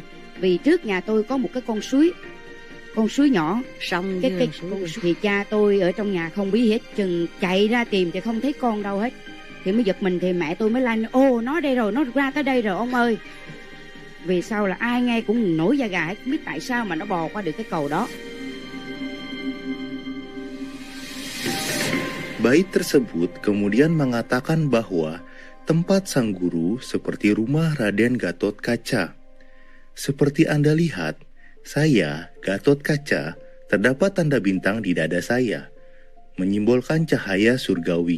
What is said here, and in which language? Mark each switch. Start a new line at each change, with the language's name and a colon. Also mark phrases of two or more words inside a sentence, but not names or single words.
Vietnamese: Vì trước nhà tôi có một cái con suối nhỏ, xong cái thì cha tôi ở trong nhà không biết hết, chừng chạy ra tìm thì không thấy con đâu hết, thì mới giật mình, thì mẹ tôi mới la: ô, nó đây rồi, nó ra tới đây rồi ông ơi. Vì sau là ai nghe cũng nổi da gà hết, không biết tại sao mà nó bò qua được cái cầu đó.
Indonesian: Bait tersebut kemudian mengatakan bahwa tempat sang guru seperti rumah Raden Gatotkaca. Seperti Anda lihat, saya, Gatotkaca, terdapat tanda bintang di dada saya, menyimbolkan cahaya surgawi.